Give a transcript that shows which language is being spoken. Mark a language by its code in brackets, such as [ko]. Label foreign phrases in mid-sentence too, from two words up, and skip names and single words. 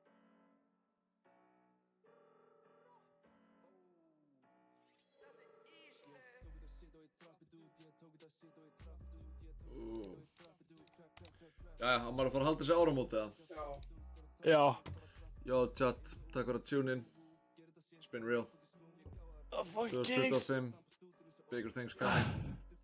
[is] Jæja, hann var að fara að halda þessi áramót eða? Já. Jó, chat, takk fyrir að [en] tune in. It's been real. The fucking Kings. 2025, bigger things coming.